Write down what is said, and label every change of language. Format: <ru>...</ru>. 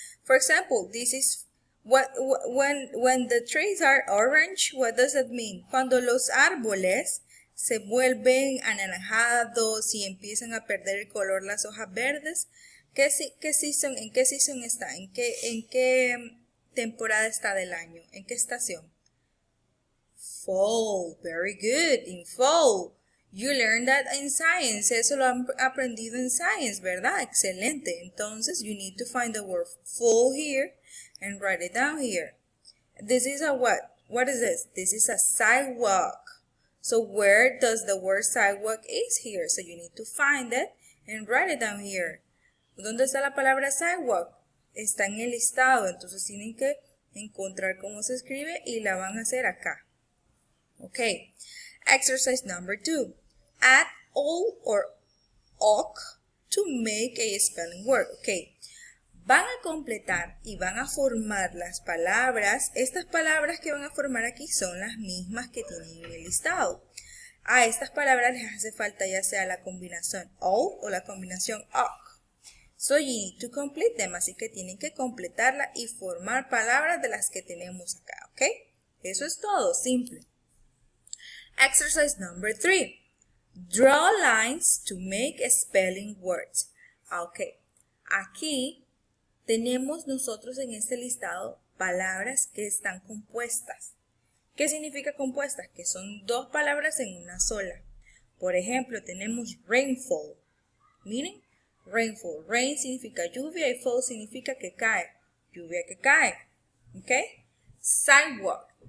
<en>For example, this is when the trees are orange, what does that mean?</en> <es>Cuando los árboles se vuelven anaranjados y empiezan a perder el color las hojas verdes, ¿en qué season está? ¿En qué temporada está del año? ¿En qué estación?</es> <en>Fall. Very good. In fall. You learned that in science.</en> <es>Eso lo han aprendido en science, ¿verdad? Excelente.</es> <en>Entonces, you need to find the word fall here and write it down here. This is a what? What is this? This is a sidewalk. So, where does the word sidewalk is here? So, you need to find it and write it down here.</en> <es>¿Dónde está la palabra sidewalk? Está en el listado. Entonces, tienen que encontrar cómo se escribe y la van a hacer acá.</es> <en>Okay. Exercise number 2. Add all or ok to make a spelling word.</en> <es>Okay. Van a completar y van a formar las palabras. Estas palabras que van a formar aquí son las mismas que tienen en el listado. A estas palabras les hace falta ya sea la combinación o la combinación ok.</es> <en>So you need to complete them.</en> <es>Así que tienen que completarla y formar palabras de las que tenemos acá, ¿ok? Eso es todo, simple.</es> <en>Exercise number 3. Draw lines to make spelling words.</en> <es>Ok, aquí tenemos nosotros en este listado palabras que están compuestas. ¿Qué significa compuestas? Que son dos palabras en una sola. Por ejemplo, tenemos rainfall. Miren, rainfall. Rain significa lluvia y fall significa que cae. Lluvia que cae. ¿Ok? Sidewalk.</es>